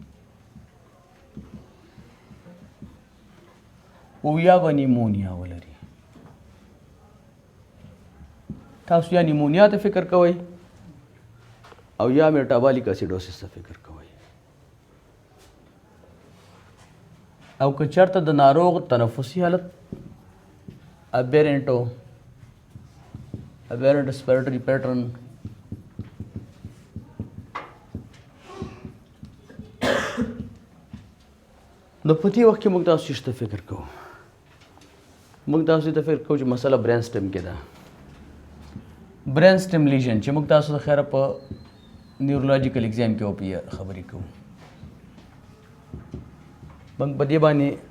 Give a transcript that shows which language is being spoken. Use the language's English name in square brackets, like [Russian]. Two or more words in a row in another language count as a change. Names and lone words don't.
[Pashto] او یا به نیمونیا ولري تاسو یا نیمونیا ته فکر کوئ او یا [English] metabolic acidosis [Pashto] ته فکر کوئ او که چېرته د ناروغ تنفسي حالت [English] aberrant respiratory pattern [Pashto] نو په دې وخت کې موږ تاسو څه فکر کوو موږ تاسو ته فکر کوو چې مسله [English] brain stem [Pashto] کې ده [English] brain stem lesion [Pashto] چې موږ تاسو د خیره په [English] neurological exam [Pashto] کې او خبرې کوو موږ په دې باندې